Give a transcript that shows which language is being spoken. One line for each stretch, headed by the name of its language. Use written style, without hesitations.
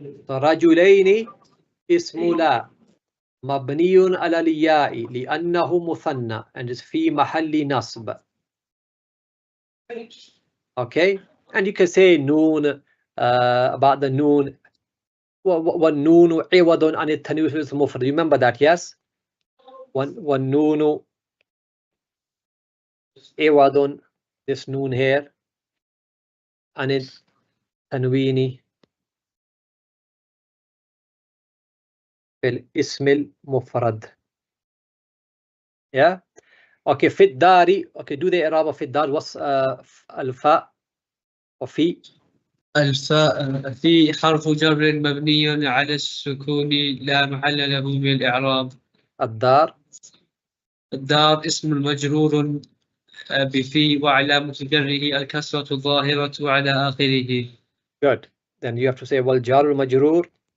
Arabic: رجلين اسم لا مبني على الياء لأنه مثنى
English: and is
Arabic: في محل نصب.
English: Okay, and you can say noon about the noon.
Arabic: والنون عوض عن التنوين المفرد.
English: Remember that, yes?
Arabic: والنون عوض,
English: this noon here,
Arabic: عن التنوين في الاسم المفرد.
English: Yeah.
Arabic: Okay, في الدار.
English: Okay, do the إعراب
Arabic: في الدار. What's الفاء وفي؟ الفاء في حرف جر مبني على السكون لا محل له من الإعراب. الدار. الدار اسم المجرور بفي وعلامة جره الكسرة الظاهرة على آخره.
English: Good. Then you have to say
Arabic: والجار المجرور.